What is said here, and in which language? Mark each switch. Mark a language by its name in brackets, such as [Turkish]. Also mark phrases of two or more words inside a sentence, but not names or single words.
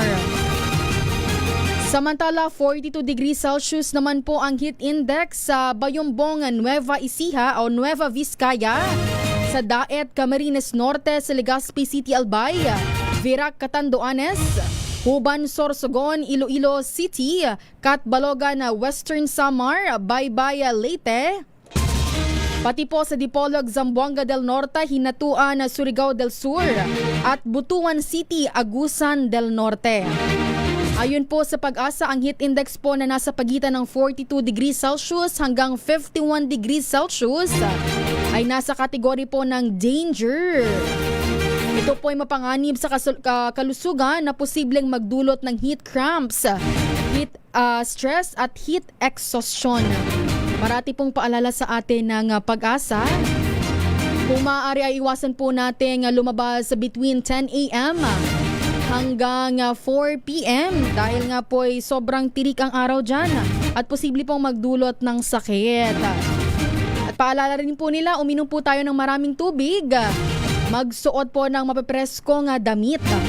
[Filipino] Samantala, 42 [English] degrees Celsius [Filipino] naman po ang [English] heat index [Filipino] sa Bayombong, Nueva Ecija o Nueva Vizcaya, sa Daet, Camarines Norte, sa Legazpi City, Albay, Virac, Catanduanes, Huban, Sorsogon, Iloilo City, Catbalogan, Western Samar, Baybay, Leyte. Pati po sa Dipolog, Zamboanga del Norte, Hinatuan, Surigao del Sur at Butuan City, Agusan del Norte. Ayon po sa Pag-asa, ang [English] heat index [Filipino] po na nasa pagitan ng 42 [English] degrees Celsius [Filipino] hanggang 51 [English] degrees Celsius [Filipino] ay nasa kategory po ng danger. Ito po ay mapanganib sa kalusugan na posibleng magdulot ng [English] heat cramps, heat stress [Filipino] at [English] heat exhaustion. [Filipino] Marati pong paalala sa atin ng Pag-asa. Kung maaari ay iwasan po natin lumabas [English] between 10 a.m. [Filipino] hanggang 4 p.m. dahil nga po ay sobrang tirik ang araw dyan at posible pong magdulot ng sakit. At paalala rin po nila, uminom po tayo ng maraming tubig. Magsuot po ng mapepreskong damit.